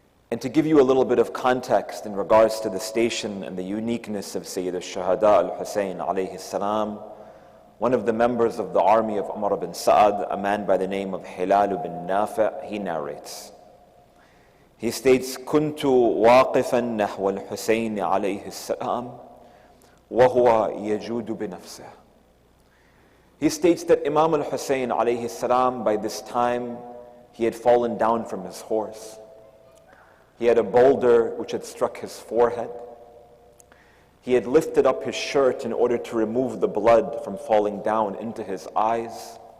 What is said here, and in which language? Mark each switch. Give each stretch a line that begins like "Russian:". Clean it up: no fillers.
English: And to give you a little bit of context in regards to the station and the uniqueness of Sayyid al-Shuhada al-Hussein alayhi salam, one of the members of the army of Umar bin Sa'ad, a man by the name of Hilal bin Nafi', he narrates. He states,
Arabic: كنت واقفا نحو الحسين عليه السلام وهو يجود بنفسه.
English: He states that Imam al-Hussein alayhi salam, by this time, he had fallen down from his horse. He had a boulder which had struck his forehead. He had lifted up his shirt in order to remove the blood from falling down into his eyes.